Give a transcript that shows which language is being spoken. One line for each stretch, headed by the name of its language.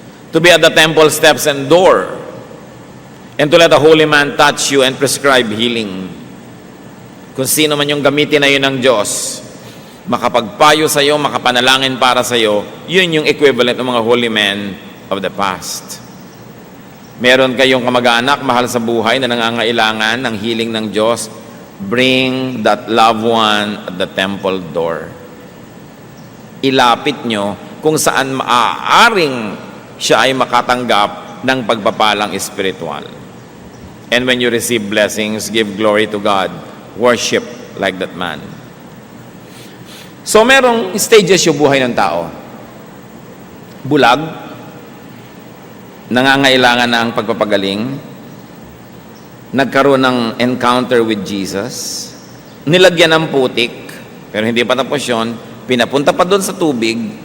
English: To be at the temple steps and door, and to let a holy man touch you and prescribe healing.
Filipino: Kung sino man yung gamitin na yun ng Diyos, makapagpayo sa iyo, makapanalangin para sa iyo, yun yung equivalent ng mga
English: holy men of the past.
Filipino: Meron kayong kamag-anak, mahal sa buhay, na nangangailangan ng healing ng Diyos,
English: bring that loved one at the temple door.
Filipino: Ilapit nyo kung saan maaaring siya ay makatanggap ng pagpapalang espiritual.
English: And when you receive blessings, give glory to God. Worship like that man.
Filipino: So merong stages yung buhay ng tao. Bulag, nangangailangan ng pagpapagaling, nagkaroon ng
English: encounter with Jesus,
Filipino: nilagyan ng putik, pero hindi pa tapos yun, pinapunta pa doon sa tubig,